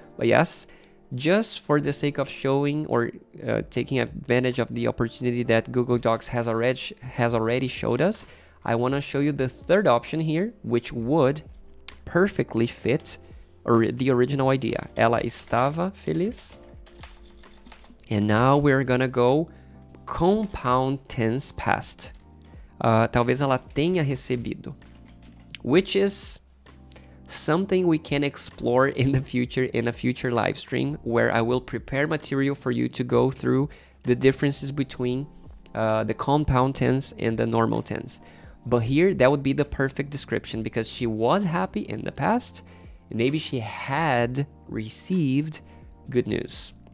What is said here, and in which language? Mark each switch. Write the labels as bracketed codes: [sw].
[en] But yes, just for the sake of showing or taking advantage of the opportunity that Google Docs has already showed us, I want to show you the third option here, which would perfectly fit the original idea. [pt] Ela estava feliz. [en] And now we're gonna go compound tense past. [pt] Talvez ela tenha recebido. [en] Which is something we can explore in the future, in a future live stream, where I will prepare material for you to go through the differences between the compound tense and the normal tense. But here, that would be the perfect description, because she was happy in the past, and maybe she had received good news.